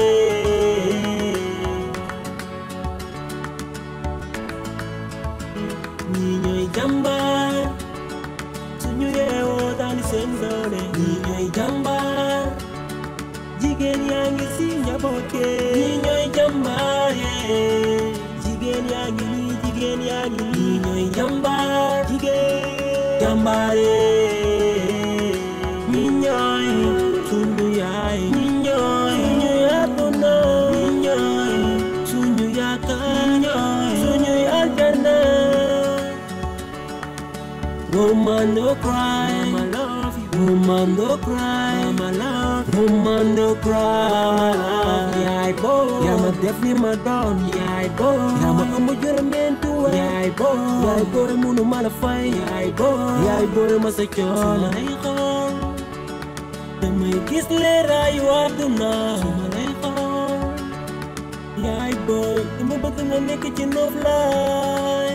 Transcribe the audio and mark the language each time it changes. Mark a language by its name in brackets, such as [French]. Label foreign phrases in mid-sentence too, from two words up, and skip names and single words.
[Wolof] ñi ñooy jambar suñu yeewoo daani seen doole ñi ñooy jambar jigéen yaa ngi si njaboot ñi ñooy jambaar jigéen yaa ngi nii jigéen yaa ngi nii ñooy jambaar jigéen jambaar ñi ñooy suñu yaay ñi ñooy suñu àdduna ñi ñooy suñu yaakaar ñooy suñu àdduna. [English] Woman don't cry, I love you. Woman don't cry, I love you. Woman don't cry. [Wolof] Yaay boy, yaa ma def li ma doon. Yaay boy, yaa ma ëmb juróom-ñeenti weer. Yaay boy, yaay boy munu ma la fay. Yaay boy ma sa coono. Su ma lay xool, damay gis leeraayu àdduna. Su ma lay xool, yaay boy, dama bëgg nga nekk ci noflaay.